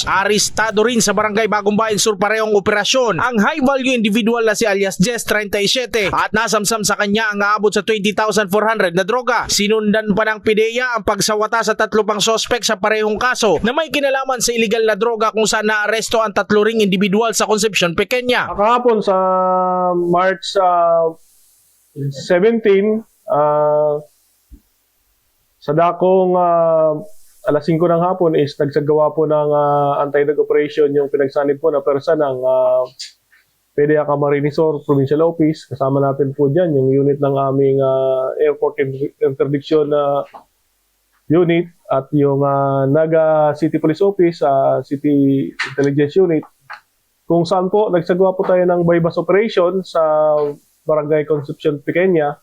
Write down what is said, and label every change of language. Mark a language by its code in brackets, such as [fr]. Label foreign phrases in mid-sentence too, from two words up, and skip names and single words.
[tl] Arestado rin sa Barangay Bagong Bayan Sur parehong operasyon ang [en] high value individual [tl] na si alias Jess 37 at nasamsam sa kanya ang aabot sa 20,400 na droga. Sinundan pa ng PIDEA ang pagsawata sa 3 pang suspect sa parehong kaso na may kinalaman sa illegal na droga kung saan naaresto ang 3 ring individual sa Concepcion, Pequeña. Kahapon sa March 17, sa dakong alas 5 ng hapon is nagsagawa po ng [en] anti-drug operation [tl] yung pinagsanib po na persa ng PDEA Camarines Sur Provincial Office. Kasama natin po dyan yung unit ng aming Airport Interdiction Unit at yung Naga City Police Office, City Intelligence Unit, kung saan po nagsagawa po tayo ng [en] bypass operation [tl] sa Barangay Concepcion, Pequeña.